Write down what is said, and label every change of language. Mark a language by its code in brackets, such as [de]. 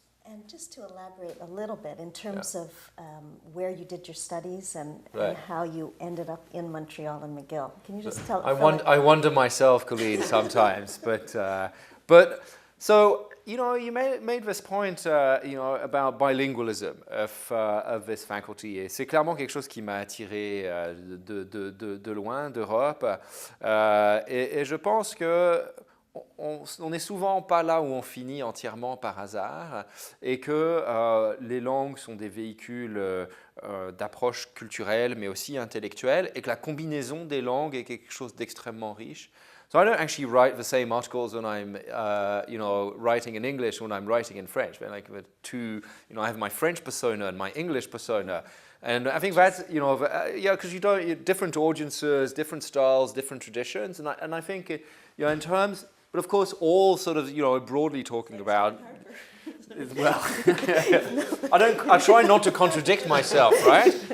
[en] And just to elaborate a little bit in terms of where you did your studies and how you ended up in Montreal and McGill. Can you just tell? I wonder myself, Colleen, sometimes. but so, you made this point, about bilingualism of this faculty. [fr] Et c'est clairement quelque chose qui m'a attiré de loin, d'Europe. Et je pense que on n'est souvent pas là où on finit entièrement par hasard, et que les langues sont des véhicules d'approche culturelle mais aussi intellectuelle, et que la combinaison des langues est quelque chose d'extrêmement riche. [en] So I don't actually write the same articles when I'm, writing in English when I'm writing in French. They're like the two, I have my French persona and my English persona. And I think that's, because different audiences, different styles, different traditions. And I think, in terms, but of course, all sort of, broadly talking about, well, I try not to contradict myself, right?